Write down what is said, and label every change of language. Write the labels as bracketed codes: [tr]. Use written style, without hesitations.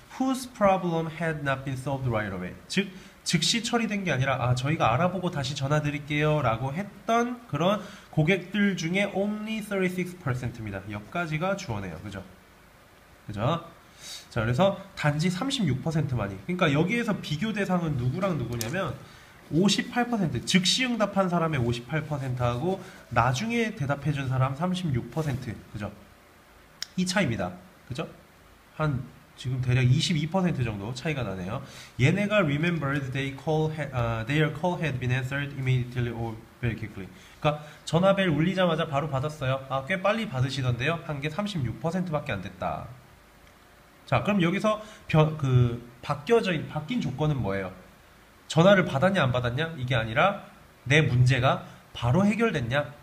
[en] Whose problem had not been solved right away. [ko] 즉, 즉시 처리된 게 아니라 저희가 알아보고 다시 전화 드릴게요 라고 했던 그런 고객들 중에 [en] only 36% [ko] 입니다. 여기까지가 주어네요. 그죠? 그죠? 자, 그래서 단지 36%만이. 그러니까 여기에서 비교 대상은 누구랑 누구냐면 58% 즉시 응답한 사람의 58%하고 나중에 대답해준 사람 36% 그죠? 이 차이입니다. 그죠? 한 지금 대략 22% 정도 차이가 나네요. 얘네가 [en] remembered their call had been answered immediately or very quickly. [ko] 그러니까 전화벨 울리자마자 바로 받았어요. 꽤 빨리 받으시던데요. 한 게 36%밖에 안 됐다. 자, 그럼 여기서 바뀐 조건은 뭐예요? 전화를 받았냐 안 받았냐? 이게 아니라 내 문제가 바로 해결됐냐?